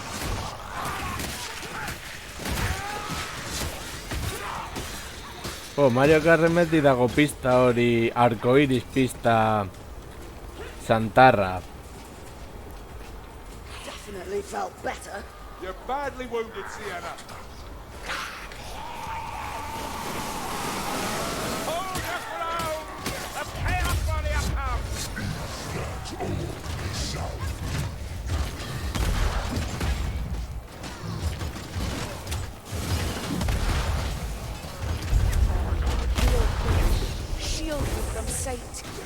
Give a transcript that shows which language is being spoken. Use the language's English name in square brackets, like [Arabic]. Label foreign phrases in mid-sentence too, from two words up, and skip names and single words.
[Basque] Mario Karten beti dago pista hori, arcoiris pista santarra. [English] Definitely felt better. You're badly wounded, Sienna. Hold your ground! The chaos warrior comes! Shield you from sight.